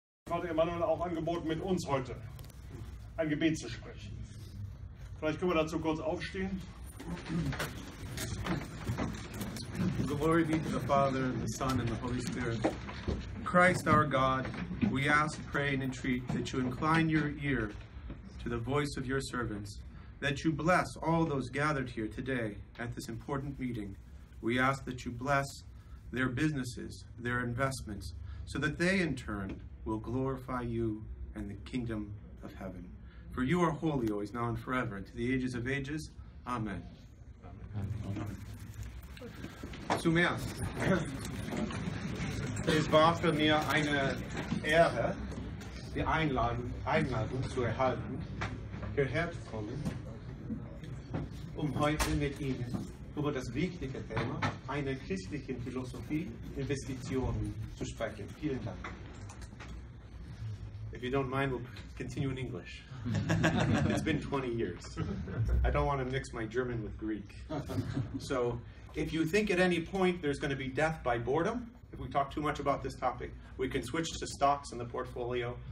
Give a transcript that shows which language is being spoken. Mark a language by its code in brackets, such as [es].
[de] hat Emmanuel auch angeboten, mit uns heute ein Gebet zu sprechen. Vielleicht können wir dazu kurz aufstehen. [en] Glory be to the Father, and the Son, and the Holy Spirit. Christ our God, we ask, pray, and entreat that you incline your ear to the voice of your servants, that you bless all those gathered here today at this important meeting. We ask that you bless their businesses, their investments, so that they in turn will glorify you and the kingdom of heaven. For you are holy always, now and forever, and to the ages of ages. Amen. [de] Zuerst, es war für mir eine Ehre, die Einladung zu erhalten, hierher zu kommen, heute mit Ihnen über das wichtige Thema einer christlichen Philosophie, Investitionen zu sprechen. Vielen Dank. [en] If you don't mind, we'll continue in English. It's been 20 years. I don't want to mix my German with Greek. So, if you think at any point there's going to be death by boredom, if we talk too much about this topic, we can switch to stocks in the portfolio.